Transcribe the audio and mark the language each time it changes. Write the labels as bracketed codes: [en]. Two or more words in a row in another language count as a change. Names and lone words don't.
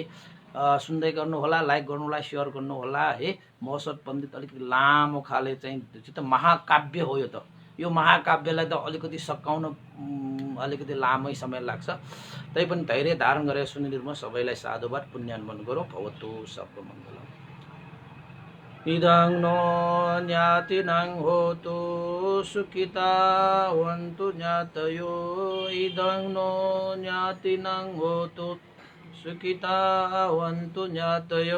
[ne] सुन्दै गर्नुहोला, लाइक गर्नुहोला, सेयर गर्नुहोला है। महोत्सव पण्डित अलिकति लामो खाले चाहिँ त महाकाव्य हो यो त। यो महाकाव्यलाई त अलिकति सकाउन अलिकति लामै समय लाग्छ। तैपनि धैर्य धारण गरेर सुनिदिनु। सबैलाई साधुवाद पुण्यानुमोदन गरौँ। [sa] भवतु सर्वमङ्गलम्। [pi] इदं नो ज्ञातिनं होतु सुखितावन्तु ज्ञातयो। इदं नो ज्ञातिनं होतु सुखितावन्तु ज्ञातयो।